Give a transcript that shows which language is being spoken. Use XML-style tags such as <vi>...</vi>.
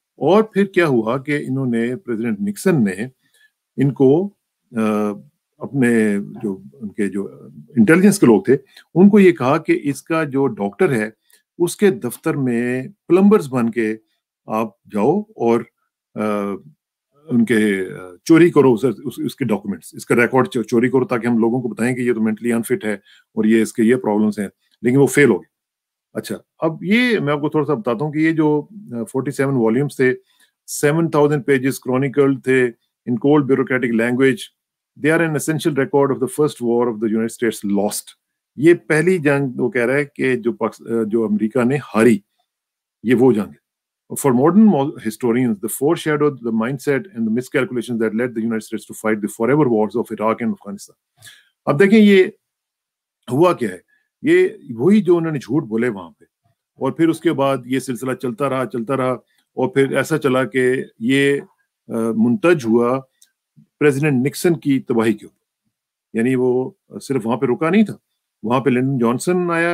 <ur>اور پھر کیا ہوا کہ انہوں نے پریزیڈنٹ نکسن نے ان کو اپنے جو ان کے جو انٹیلیجنس کے لوگ تھے ان کو یہ کہا کہ اس کا جو ڈاکٹر ہے اس کے دفتر میں پلمبرز بن کے آپ جاؤ اور ان کے چوری کرو اس کے ڈاکومنٹس, اس کا ریکارڈ چوری کرو, تاکہ ہم لوگوں کو بتائیں کہ یہ تو مینٹلی انفٹ ہے اور یہ اس کے یہ پرابلمس ہیں. لیکن وہ فیل ہو گئے. اچھا, اب یہ میں آپ کو تھوڑا سا بتاتا ہوں کہ یہ جو 47 والیومز تھے, 7,000 پیجز کرونیکلڈ تھے</ur> <en>in cold bureaucratic language. They are an essential record of the first war of the United States lost.</en> <ur>یہ پہلی جنگ وہ کہہ رہا ہے کہ جو امریکہ نے ہاری, یہ وہ جنگ ہے.</ur> <en>For modern historians, the foreshadowed the mindset and the miscalculations that led the United States to fight the forever wars of Iraq and Afghanistan.</en> <ur>اب دیکھیں یہ ہوا کیا ہے, یہ وہی جو انہوں نے جھوٹ بولے وہاں پہ, اور پھر اس کے بعد یہ سلسلہ چلتا رہا, اور پھر ایسا چلا کہ یہ منتج ہوا پریزیڈنٹ نکسن کی تباہی کے اوپر. یعنی وہ صرف وہاں پہ رکا نہیں تھا, وہاں پہ لنڈن جانسن آیا.</ur>